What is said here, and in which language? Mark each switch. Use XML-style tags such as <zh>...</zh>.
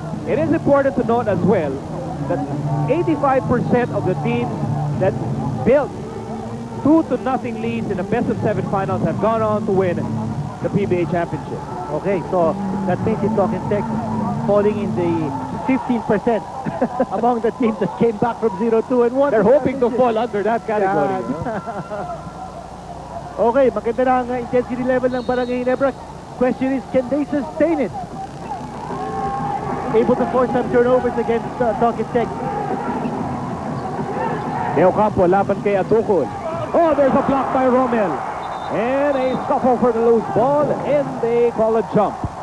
<en>It is important to note as well that 85% of the teams that built 2-0 leads in the best-of-7 finals have gone on to win the PBA championship. Okay, so that means it's Talking Tech falling in the 15% among the teams that came back from 0-2 and won. They're hoping to fall under that category. Yeah. No?</en> <tl>Okay, maganda na ang intensity level ng Barangay Ginebra.</tl> <en>Question is, can they sustain it? Able to force some turnovers against Talking Tech.</en> <tl>Leo Campo laban kay Atukul.</tl> <en>Oh, there's a block by Romel. And a scuffle for the loose ball, and they call a jump.</en>